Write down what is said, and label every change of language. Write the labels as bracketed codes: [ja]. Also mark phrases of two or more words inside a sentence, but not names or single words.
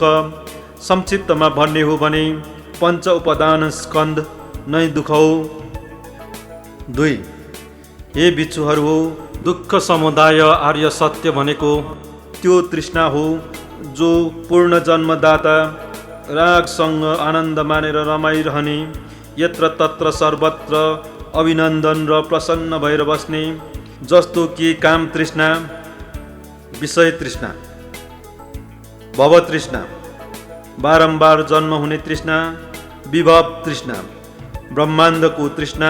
[ne] संक्षिप्तमा भन्ने हो भने पञ्च उपादान स्कन्ध नै दुःख हो। 2 हे भिक्षुहरू हो, दुःख समुदाय आर्य सत्य भनेको त्यो तृष्णा हो जो पूर्ण जन्मदाता रागसँग आनन्द मानेर रमाइरहने, यत्र तत्र सर्वत्र अभिनन्दन र प्रसन्न भएर बस्ने, जस्तो कि काम तृष्णा, विषय तृष्णा, भव तृष्णा, बारम्बार जन्म हुने तृष्णा, विभव तृष्णा, ब्रह्माण्डको तृष्णा।